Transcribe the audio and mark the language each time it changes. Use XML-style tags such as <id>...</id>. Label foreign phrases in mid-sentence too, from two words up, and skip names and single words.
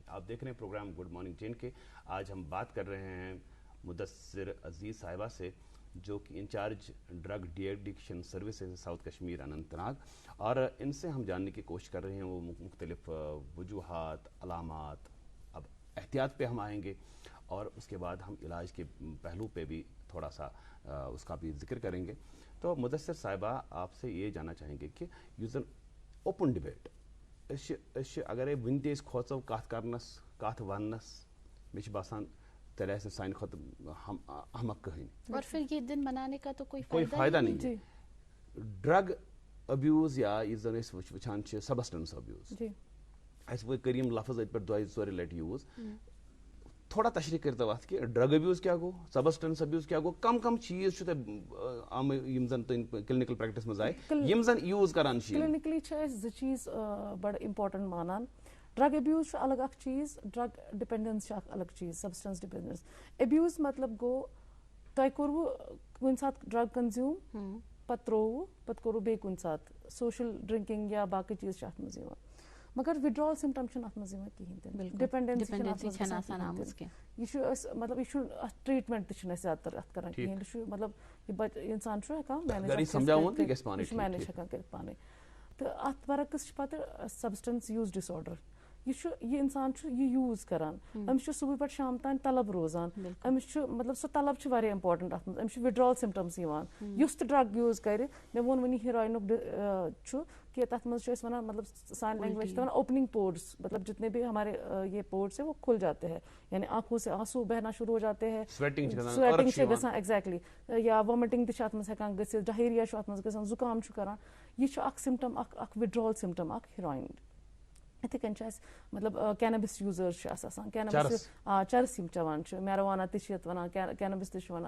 <ur>آپ دیکھ رہے ہیں پروگرام گڈ مارننگ جین کے. آج ہم بات کر رہے ہیں مدثر عزیز صاحبہ سے جو کہ</ur> <en>in-charge drug de-addiction services south kashmir</en> <ur>اننت ناگ اور ان سے ہم جاننے کی کوشش کر رہے ہیں وہ مختلف وجوہات علامات. اب احتیاط پہ ہم آئیں گے اور اس کے بعد ہم علاج کے پہلو پہ بھی تھوڑا سا اس کا بھی ذکر کریں گے. تو مدثر صاحبہ آپ سے یہ جاننا چاہیں گے کہ</ur> <ks>یُس زن</ks> <en>open debate</en> <ks>اگر ون تہِ کھوژو کتھ کرنس کتھ وننس مےٚ چھُ باسان تیٚلہِ آسہِ سانہِ کھۄتہٕ احمق کٕہٕنۍ.</ks> <ur>اور پھر یہ دن منانے کا تو کوئی فائدہ نہیں.</ur> <en>drug abuse</en> <ks>یا یُس زن أسۍ وٕچھان چھِ</ks> <en>substance abuse</en> <ks>اَسہِ وۄنۍ کٔرۍ یِم لفظ أتۍ پٮ۪ٹھ 2-4 لٹہِ یوٗز</ks> <ur>تھوڑا تشریح کرتے وقت کہ</ur> <en>drug abuse</en> <ks>کیا گو,</ks> <en>substance abuse</en> <ks>کیا گو, کم چیز عام یم زن</ks> <en>clinical practice</en> <ks>مز آئے یم زن یوز کران کلینکلی زٕ چیز بڑا امپارٹنٹ مانان.</ks> <en>drug abuse</en> <ks>الگ اخ چیز,</ks> <en>drug dependence</en> <ks>الگ چیز,</ks> <en>substance dependence.</en> <ks>ابیوز مطلب گو تۄہہِ کوٚروٕ کُنہِ ساتہٕ</ks> <en>drug consume</en> <ks>پتہٕ ترٛووٕ پتہٕ کوٚروٕ بیٚیہِ کُنہِ ساتہٕ</ks> <en>social drinking</en> <ks>یا باقٕے چیٖز چھِ اتھ منٛز یِوان, مگر</ks> <en>withdrawal symptom</en> <ks>چھِنہٕ اتھ منٛز یِوان کِہینۍ تہِ, ڈپینڈنسی چھَنہٕ اتھ منٛز گژھان کِہینۍ تہِ. یہِ چھُ أسۍ مطلب یہِ چھُنہٕ اتھ ٹریٖٹمنٹ تہِ چھِنہٕ أسۍ زیادٕ تر اتھ کران کِہینۍ, یہِ چھُ مطلب یہِ بچہِ انسان چھُ ہٮ۪کان مینیج ہٮ۪کان کٔرِتھ پانے. تہٕ اتھ برعکس چھِ پتہٕ</ks> <en>substance use disorder.</en> <ks>یہ انسان یہ یوز کران, امس صبح پہ شام تان طلب روزان, امس مطلب سو طلب واریاہ امپارٹنٹ ات مز, امس</ks> <en>withdrawal symptoms</en> <ks>یوان, یُس تہِ</ks> <en>drug use</en> <ks>کرِ. مےٚ ووٚن وٕنی ہیروینُک چھُ کہ تتھ مز چھِ أسۍ ونان مطلب سانہِ لینگویج چھِ ونان</ks> <en>opening pores,</en> <ur>مطلب جتنے بھی ہمارے یہ پورٹس ہیں وہ کھل جاتے ہیں, یعنی آنکھوں سے آنسو بہنا شروع ہو جاتے ہیں,</ur> <ks>سویٹنگ چھِ گژھان ایگزیکٹلی, یا وامٹنگ تہِ چھِ اتھ مز ہٮ۪کان گٔژھِتھ, ڈہیریا چھُ اتھ مز گژھان, زُکام چھُ کران. یہ چھُ اکھ سمٹم, اکھ</ks> <en>withdrawal symptom</en> <ks>اکھ ہیروین. یِتھٕے کٔنۍ چھِ اَسہِ مطلب</ks> <en>cannabis users</en> <ks>چھِ اَسہِ آسان, کینبس چرس یِم چٮ۪وان چھِ, میروانہ تہِ چھِ یتھ وَنان, کینبس تہِ چھِ وَنان.</ks>